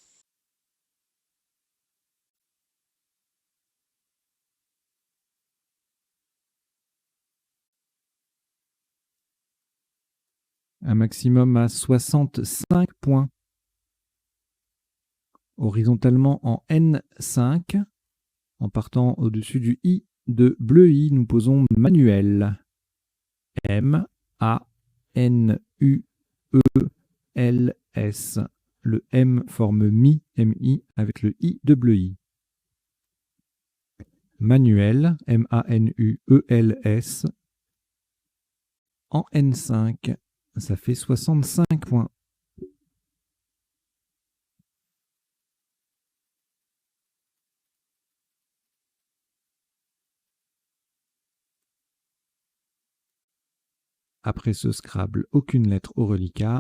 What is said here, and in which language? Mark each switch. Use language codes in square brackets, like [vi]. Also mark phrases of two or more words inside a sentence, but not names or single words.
[fr] Un maximum à 65 points. Horizontalement en N5. En partant au-dessus du I de bleu I, nous posons manuel. M-A-N-U-E-L-S. Le M forme mi, M-I, avec le I de bleu I. Manuel, M-A-N-U-E-L-S. En N5, ça fait 65 points. Après ce Scrabble, aucune lettre au reliquat.